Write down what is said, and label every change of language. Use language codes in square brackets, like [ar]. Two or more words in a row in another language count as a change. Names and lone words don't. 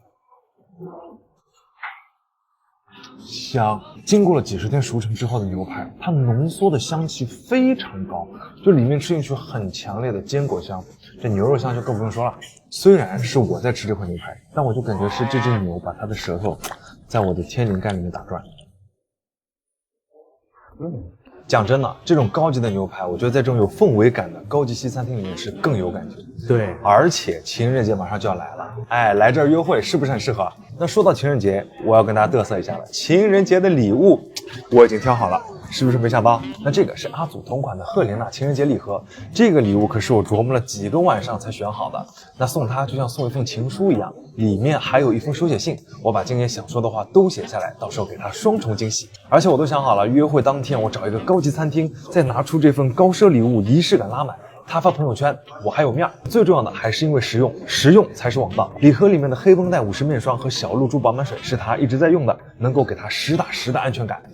[zh] 香，經過了幾十天熟成之後的牛排，它濃縮的香氣非常高，就裡面吃進去很強烈的堅果香，這牛肉香就更不用說了。雖然是我在吃這塊牛排，但我就感覺是這隻牛把它的舌頭在我的天靈蓋裡面打轉。講真的，這種高級的牛排，我覺得在這種有氛圍感的高級西餐廳裡面吃更有感覺。對，而且情人節馬上就要來了，哎，來這兒約會是不是很適合？那說到情人節，我要跟大家嘚瑟一下了。情人節的禮物我已經挑好了，是不是沒想到？那這個是阿祖同款的赫蓮娜情人節禮盒，這個禮物可是我琢磨了幾個晚上才選好的。那送它就像送一封情書一樣，裡面還有一封手寫信，我把今天想說的話都寫下來，到時候給他雙重驚喜。而且我都想好了，約會當天我找一個高級餐廳，再拿出這份高奢禮物，儀式感拉滿。他發朋友圈，我還有面。最重要的還是因為實用，實用才是王道。禮盒裡面的黑繃帶50面霜和小露珠饱滿水是他一直在用的，能夠給他實打實的安全感。